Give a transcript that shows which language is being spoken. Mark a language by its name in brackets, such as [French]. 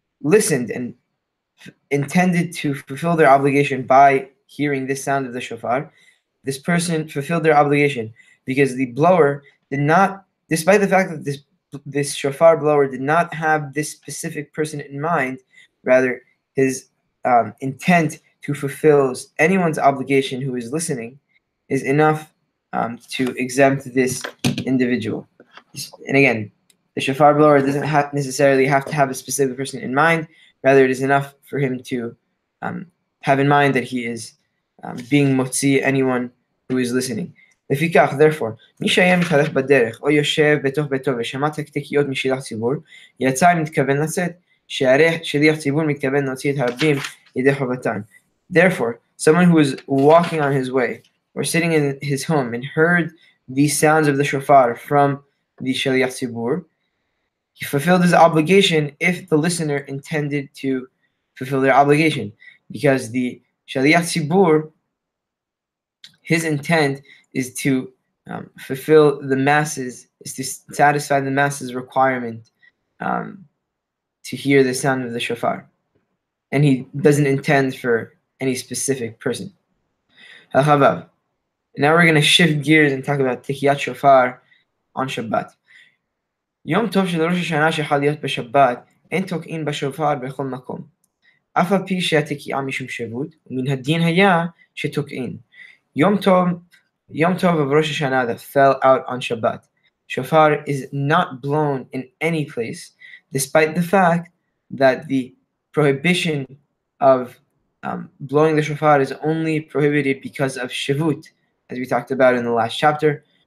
[English] listened and intended to fulfill their obligation by hearing this sound of the shofar, this person fulfilled their obligation, because the blower did not, despite the fact that this shofar blower did not have this specific person in mind, rather his intent to fulfill anyone's obligation who is listening is enough to exempt this individual. And again, the shofar blower doesn't necessarily have to have a specific person in mind. Rather, it is enough for him to have in mind that he is being motzi anyone who is listening. [Hebrew] לפיכך, [English] therefore, [Hebrew] מי שהיה מתהלך בדרך או יושב בתוך ביתו ושמע תקתקיות משליח ציבור, יצא אם מתכוון לצאת, שהרי שליח ציבור מתכוון להוציא את הרבים ידי חובתן. [English] Therefore, someone who is walking on his way or sitting in his home and heard these sounds of the shofar from the shaliach tzibur, he fulfilled his obligation if the listener intended to fulfill their obligation, because the shaliach tzibur, his intent is to fulfill the masses, is to satisfy the masses' requirement to hear the sound of the shofar, and he doesn't intend for any specific person. Now we're going to shift gears and talk about tikiyat shofar on Shabbat. [Hebrew] יום טוב של ראש השנה שיכול להיות בשבת, אין תוקעים בשופר בכל מקום. אף על פי שהתקיעה משום שבות, ומן הדין היה שתוקעים. [English] יום טוב of Rosh Hashanah that fell out on Shabbat. Shofar is not blown in any place, despite the fact that the prohibition of blowing the shofar is only prohibited because of Shavut, as we talked about in the last chapter.